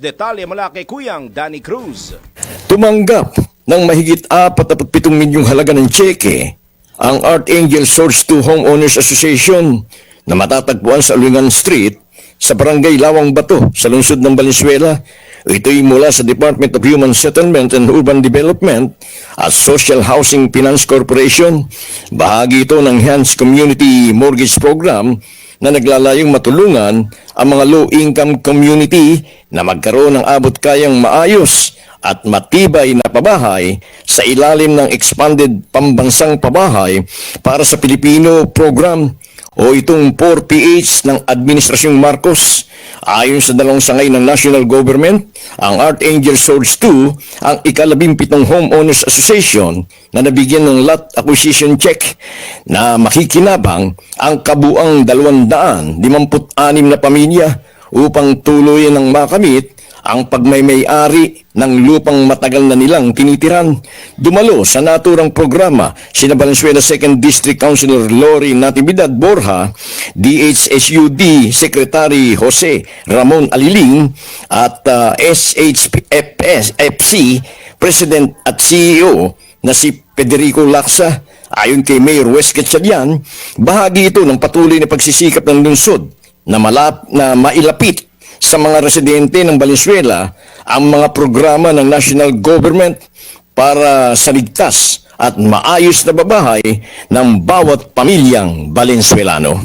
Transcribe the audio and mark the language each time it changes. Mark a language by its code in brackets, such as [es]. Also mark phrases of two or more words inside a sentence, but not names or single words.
[tl] Detalye mula kay Kuyang Danny Cruz. Tumanggap ng mahigit 47 milyong halaga ng tseke ang Archangel Source 2 Homeowners Association na matatagpuan sa Ulingan Street sa Barangay Lawang Bato sa lungsod ng Valenzuela Ito'y mula sa Department of Human Settlement and Urban Development at Social Housing Finance Corporation. Bahagi ito ng Enhanced Community Mortgage Program na naglalayong matulungan ang mga [en] low-income community [tl] na magkaroon ng abot-kayang maayos at matibay na pabahay sa ilalim ng Expanded Pambansang Pabahay para sa Pilipino Program o itong 4PH ng Administrasyong Marcos. Ayon sa dalawang sangay ng [en] national government, [tl] ang Archangel Swords 2 ang ika-17 Homeowners Association na nabigyan ng [en] lot acquisition check [tl] na makikinabang ang kabuang 256 na pamilya upang tuluyan ng makamit ang pagmay-may-ari ng lupang matagal na nilang tinitiran. Dumalo sa naturang programa sina Valenzuela 2nd District Councilor Lori Natividad Borja, DHSUD Secretary Jose Ramon Aliling at SHFC President at CEO na si Federico Laksa. Ayon kay Mayor Wes Gatchalian, bahagi ito ng patuloy na pagsisikap ng lungsod na mailapit sa mga residente ng Valenzuela ang mga programa ng [en] national government [tl] para sa ligtas at maayos na babahay ng bawat pamilyang Valenzuelano.